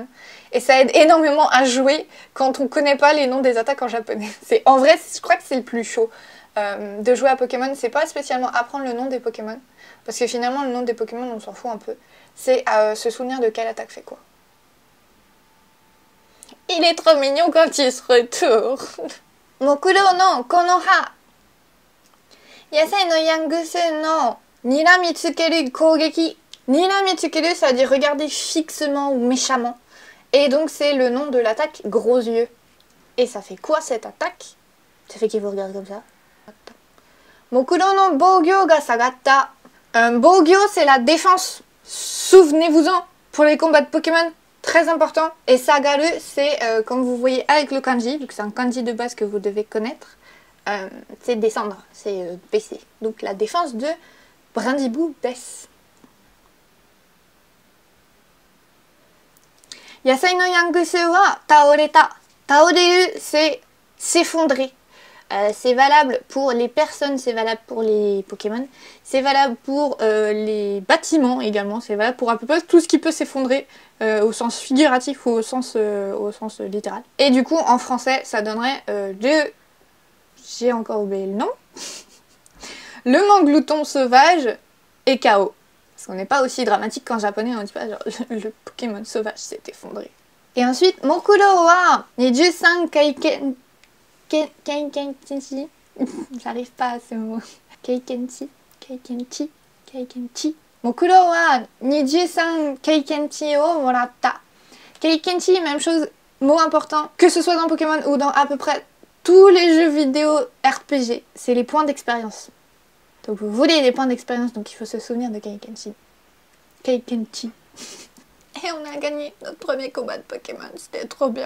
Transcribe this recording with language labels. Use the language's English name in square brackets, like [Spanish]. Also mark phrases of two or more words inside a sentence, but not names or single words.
[French] Et ça aide énormément à jouer quand on connaît pas les noms des attaques en japonais. En vrai, je crois que c'est le plus chaud de jouer à Pokémon. C'est pas spécialement apprendre le nom des Pokémon, parce que finalement le nom des Pokémon on s'en fout un peu. C'est se souvenir de quelle attaque fait quoi. Il est trop mignon quand il se retourne. [Japanese] モクローの このは. やさいの ヤングースの にらみつける こうげき. [French] Niramitsukeru, ça veut dire regarder fixement ou méchamment. Et donc c'est le nom de l'attaque gros yeux. Et ça fait quoi cette attaque? Ça fait qu'il vous regarde comme ça. [Japanese] モクローの ぼうぎょが さがった. [French] Bogyo, c'est la défense. Souvenez-vous-en pour les combats de Pokémon. Très important. Et Sagaru, c'est comme vous voyez avec le kanji, vu que c'est un kanji de base que vous devez connaître. C'est descendre, c'est baisser. Donc la défense de Brindibou baisse. [Japanese] やさいの ヤングースは たおれた. [French] Taoreru, c'est s'effondrer. C'est valable pour les personnes, c'est valable pour les Pokémon, c'est valable pour les bâtiments également, c'est valable pour à peu près tout ce qui peut s'effondrer au sens figuratif ou au sens littéral. Et du coup, en français, ça donnerait j'ai encore oublié le nom. Le manglouton sauvage et KO. Parce qu'on n'est pas aussi dramatique qu'en japonais, on dit pas genre le Pokémon sauvage s'est effondré. Et ensuite, [Japanese] モクローは にじゅうさん かいけん... [French] Kaikenchi. J'arrive pas à ce mot. Kaikenchi. Kaikenchi. Kaikenchi. [Japanese] モクローは にじゅうさん かいけんち を もらった. [French] Kaikenchi, même chose, mot important, que ce soit dans Pokémon ou dans à peu près tous les jeux vidéo RPG, c'est les points d'expérience. Donc vous voulez des points d'expérience, donc il faut se souvenir de Kaikenchi. Kaikenchi. Et on a gagné notre premier combat de Pokémon, c'était trop bien.